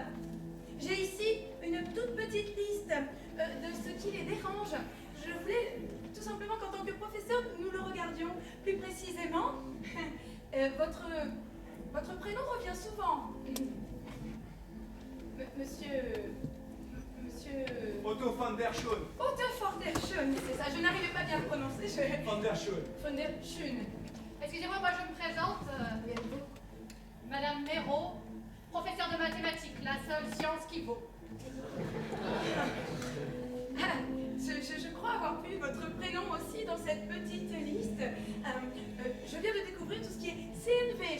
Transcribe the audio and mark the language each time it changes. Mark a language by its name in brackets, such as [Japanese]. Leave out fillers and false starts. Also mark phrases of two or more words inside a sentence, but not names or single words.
[French] J'ai ici une toute petite liste de ce qui les dérange. Je voulais tout simplement qu'en tant que professeur, nous le regardions plus précisément. Votre prénom revient souvent. Monsieur... Otto van der Schoen. Otto van der Schoen, c'est ça, je n'arrivais pas bien à le prononcer. Van der Schoen. Van der Schoen. Excusez-moi, moi je me présente. Madame Méraud, professeure de mathématiques, la seule science qui vaut. Je crois avoir vu votre prénom aussi dans cette petite liste. Je viens de découvrir tout ce qui est CNV.